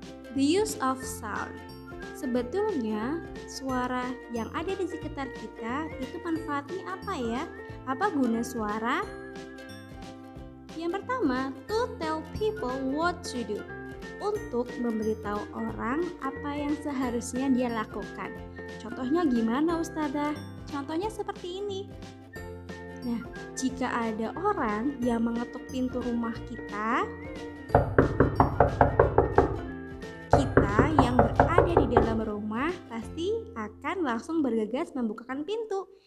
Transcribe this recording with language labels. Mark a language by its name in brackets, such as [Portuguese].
[English] The use of sound. [Indonesian] Sebetulnya suara yang ada di sekitar kita itu manfaatnya apa ya? Apa guna suara? Yang pertama, [English] to tell people what to do. [Indonesian] Untuk memberitahu orang apa yang seharusnya dia lakukan. Contohnya gimana Ustazah? Contohnya seperti ini. Nah, jika ada orang yang mengetuk pintu rumah kita yang berada di dalam rumah pasti akan langsung bergegas membukakan pintu.